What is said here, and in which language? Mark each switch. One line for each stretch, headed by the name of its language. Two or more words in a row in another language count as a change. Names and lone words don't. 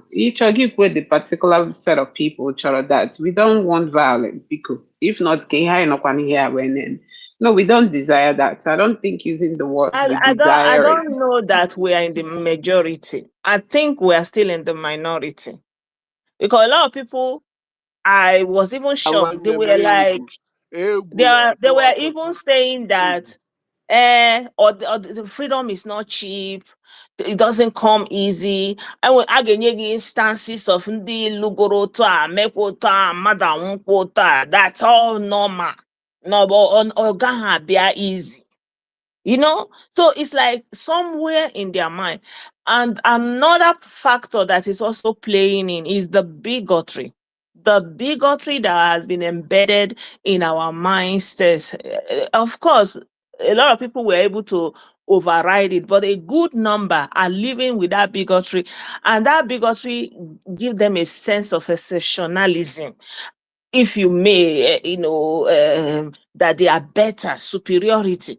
English: Each of you with the particular set of people, chara, that we don't want violence, because if not, no, we don't desire that. I don't think using the word we I desire it. don't know that we are in the majority. I think we are still in the minority. Because a lot of people, I was even shocked. They
Igbo: Nwanne m
English: were like,
Igbo: egwu
English: they
Igbo: na-atụ
English: were
Igbo: ọtụtụ
English: even saying
Igbo: egwu.
English: that or the freedom is not cheap. It doesn't come easy. And when
Igbo: a ga-enye gị
English: instances of
Igbo: ndị lugoro otu a, mekwa otu a, mmadụ anwụkwa otu a,
English: that's all normal. No, but
Igbo: ọ gaghị abịa easy.
English: So it's like somewhere in their mind. And another factor that is also playing in is the bigotry that has been embedded in our mindsets. Of course, a lot of people were able to override it, but a good number are living with that bigotry, and that bigotry give them a sense of exceptionalism, if you may, that they are better, superiority.